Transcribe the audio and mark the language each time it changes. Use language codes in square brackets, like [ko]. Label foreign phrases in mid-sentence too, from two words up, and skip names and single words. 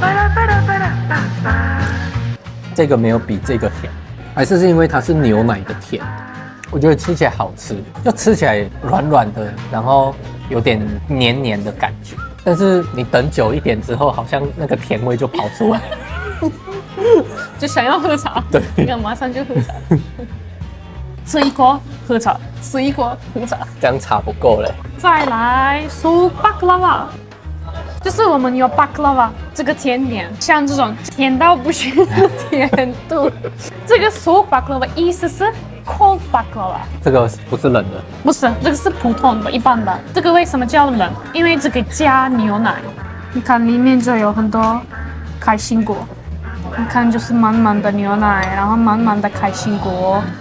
[zh] 这个没有比这个甜，还是因为它是牛奶的甜，我觉得吃起来好吃，就吃起来软软的，然后有点黏黏的感觉。但是你等久一点之后，好像那个甜味就跑出来，就想要喝茶。对，你看马上就喝茶。吃一锅喝茶，吃一锅喝茶，这样茶不够嘞。再来 [tr] soğuk baklava。 [zh] 就是我们有 baklava 这个甜点，像这种甜到不行的甜度，这个 [tr] soğuk baklava [zh] 意思是 [en] cold baklava。 [zh] 这个不是冷的，不是，这个是普通的、一般的。这个为什么叫冷？因为这个加牛奶，你看里面就有很多开心果，你看就是满满的牛奶，然后满满的开心果。